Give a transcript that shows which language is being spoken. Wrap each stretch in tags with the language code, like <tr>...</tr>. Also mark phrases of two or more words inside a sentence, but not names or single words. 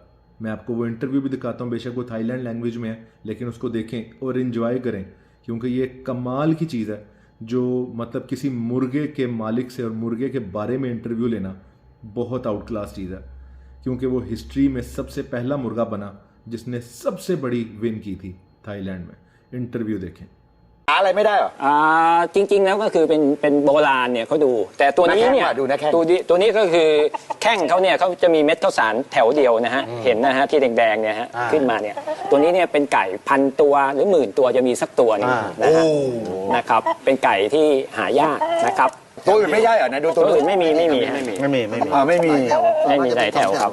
<hi>मैं आपको वो इंटरव्यू भी दिखाता हूँ, बेशक वो थाईलैंड लैंग्वेज में है, लेकिन उसको देखें और इन्जॉय करें, क्योंकि ये कमाल की चीज़ है। जो मतलब किसी मुर्गे के मालिक से और मुर्गे के बारे में इंटरव्यू लेना बहुत</hi> <en>out class</en> <hi>चीज़ है, क्योंकि वो हिस्ट्री में सबसे पहला मुर्गा बना जिसने सबसे बड़ी विन की थी थाईलैंड में। इंटरव्यू देखें।</hi> <th>อะไรไม่ได้เหรอจริงๆแล้วก็คือเป็นโบราณเนี่ยเขาดูแต่ตัวนี้เนี่ยตัวนี้ก็คือแข้งเขาเนี่ยเขาจะมีเม็ดข้าวสารแถวเดียวนะฮะเห็นนะฮะที่แดงๆเนี่ยฮะขึ้นมาเนี่ยตัวนี้เนี่ยเป็นไก่พันตัวหรือหมื่นตัวจะมีสักตัวนึงนะฮะนะครับเป็นไก่ที่หายากนะครับตัวอื่นไม่ใช่เหรอนะดูตัวอื่นไม่มีไม่มีหลายแถวครับ</th>